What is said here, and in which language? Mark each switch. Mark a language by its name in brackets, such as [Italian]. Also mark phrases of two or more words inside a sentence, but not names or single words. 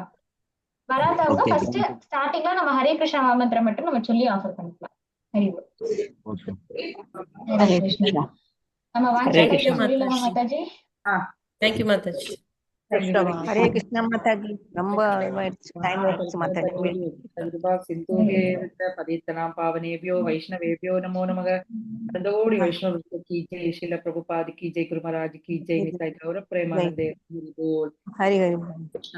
[Tamil] வராதவங்க [English] first startingla [Tamil] நம்ம ஹரே கிருஷ்ணா மந்திரம் மட்டும் நம்ம சொல்லி ஆஃபர் பண்ணிக்கலாம். ஹரி கிருஷ்ணா. நம்ம வாங்க சொல்லலாமா மாதாஜி? தேங்க்யூ மாதாஜி. ஹரே கிருஷ்ணா மாதாஜி. ரொம்ப இதாயிடுச்சு, டைம் ஆயிடுச்சு மாதாஜி. [Sanskrit] पतितनां पावनेभ्यो वैष्णवेभ्यो नमो नमः। [Hindi] अनंतकोटि वैष्णव की जय, श्रील प्रभुपाद की जय, गुरु महाराज की जय, निताई गौर प्रेमानंदे। हरि हरि।